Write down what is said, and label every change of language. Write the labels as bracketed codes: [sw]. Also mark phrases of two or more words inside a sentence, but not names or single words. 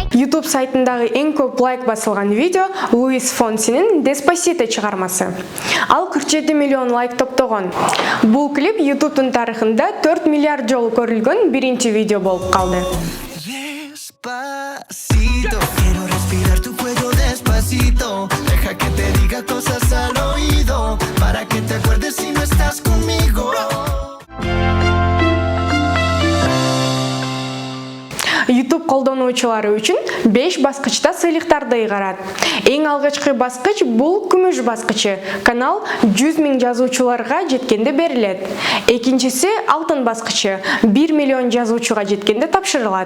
[ky] YouTube сайтындагы эң көп лайк басылган видео Луис Фонсинин Despacito чыгармасы. Ал 47 миллион лайк топтогон. Бул клип YouTube'дун тарыхында 4 миллиард жолу көрүлгөн биринчи видео болуп калды. [es] Despacito, quiero respirar tu cuello despacito. Deja que te diga cosas al oído para que te acuerdes si no estás conmigo. [ky] YouTube колдонуучулары үчүн 5 баскычта сыйлыктарды ыйгарат. Эң алгачкы баскыч бул күмүш баскычы. Канал 100 000 жазуучуларга жеткенде берилет. Экинчиси алтын баскычы. 1 миллион жазуучуга жеткенде тапшырылат.